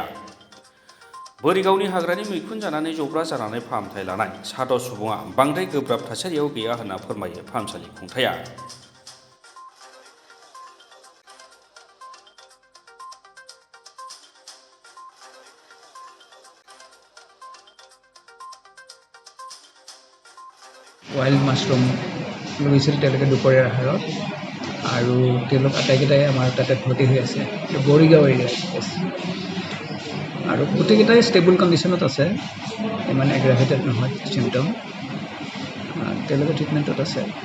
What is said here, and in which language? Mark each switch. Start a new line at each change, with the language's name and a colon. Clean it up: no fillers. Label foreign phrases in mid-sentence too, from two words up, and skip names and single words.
Bodo: बोरैगावनि हाग्रानि मैखुन जानानै जब्रा जानानै फाहामथाय लानाय साद' सुबुङा बांद्राय गोब्राब थासारियाव गैया होनना फोरमायो फाहामसालि खुंथाया।
English: wild mushroom
Assamese: লৈছিল তেওঁলোকে দুপৰীয়াৰ আহাৰত আৰু তেওঁলোক আটাইকেইটাই আমাৰ তাতে ভৰ্তি হৈ আছে বৰিগাঁও এৰিয়াত আৰু গোটেইকেইটাই ষ্টেবল কণ্ডিশ্যনত আছে, ইমান এগ্ৰাভেটেড নহয় চিমটম, তেওঁলোকে ট্ৰিটমেণ্টত আছে।